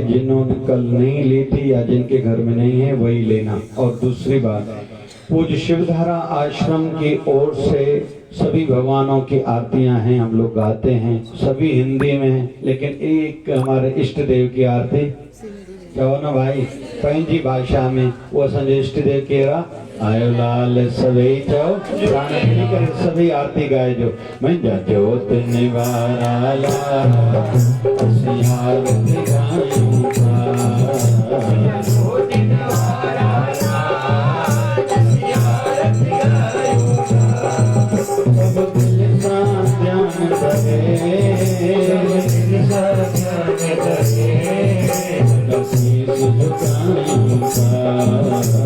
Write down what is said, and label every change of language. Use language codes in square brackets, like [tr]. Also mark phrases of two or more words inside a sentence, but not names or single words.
[hi] जिन्होंने कल नहीं ली थी या जिनके घर में नहीं है वही लेना। और दूसरी बात, पूज्य शिवधारा आश्रम की ओर से सभी भगवानों की आरतियां हैं, हम लोग गाते हैं, सभी हिंदी में हैं, लेकिन एक हमारे इष्ट देव की आरती [sd] चवो न भाई पंहिंजी भाषा में, वो असांजो इष्ट देव केरा आयो लाल सभई चओ प्राण खणी करे सभी आरती गाइजो। मुंहिंजा जोत निवारा लाल असीं आरती गायूं था। सब दिल सां ध्यान करे, शीश झुकायूं था।